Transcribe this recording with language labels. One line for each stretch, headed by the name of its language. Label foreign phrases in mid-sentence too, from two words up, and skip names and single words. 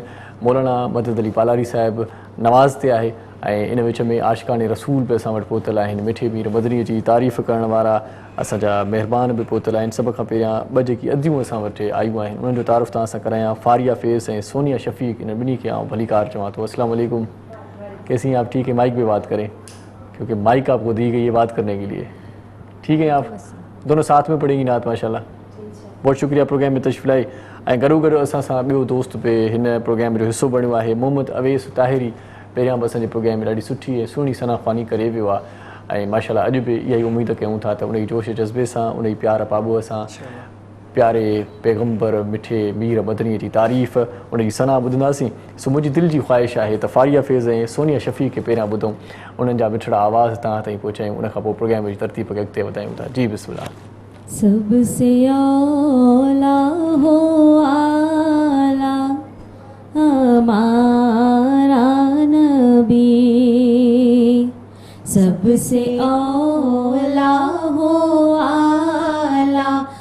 Sindhi: मौलाना मदद अली पालारी साहिबु नवाज़ ते आहे ऐं इन विच में आशिक़ान रसूल बि असां वटि पहुतल आहिनि। मिठे मीर मदनी जी तारीफ़ करण वारा असांजा महिरबान बि पहुतल आहिनि। सभ खां पहिरियां ॿ जेकी अदियूं असां वटि आयूं आहिनि उन्हनि जो तारीफ़ तव्हां सां करायां। फारिया फैज़ ऐं सोनिया शफ़ीक इन ॿिन्ही खे आउं भलीकार चवां थो।
Arabic: السلام عليكم,
Urdu: کیسی ہیں آپ? ٹھیک ہے، مائک پہ بات کریں کیونکہ مائک آپکو دی گئی ہے بات کرنے کے لیے. ٹھیک ہے، آپ دونوں ساتھ میں پڑھینگی نعت ماشاءاللہ. بہت شکریہ پروگرام میں تشریف لائی.
Sindhi: ऐं गॾो गॾु असां सां ॿियो दोस्त बि हिन प्रोग्राम जो हिसो बणियो आहे, मोहम्मद अवेस ताहिरी। पहिरियां बि असांजे प्रोग्राम में ॾाढी सुठी ऐं सुहिणी सनाख़वानी करे वियो आहे ऐं माशाल्लाह अॼु बि इहा ई उमेदु कयूं था त उनजी जोश जज़्बे सां, उनजी प्यार पाबूअ सां प्यारे पैगम्बर मिठे मीर मदनीअ जी तारीफ़ उनजी सना ॿुधंदासीं। सो मुंहिंजी दिलि जी ख़्वाहिश आहे त फारिया फैज़ ऐं सोनिया शफ़ीक खे पहिरियां ॿुधूं, उन्हनि जा मिठड़ा आवाज़ तव्हां ताईं पहुचायूं, उनखां पोइ प्रोग्राम जी तरतीब खे अॻिते वधायूं था।
Urdu: جی بسم اللہ. سبسے اولیٰ ہو اعلیٰ ہمارا نبی, سبسے اولیٰ ہو اعلیٰ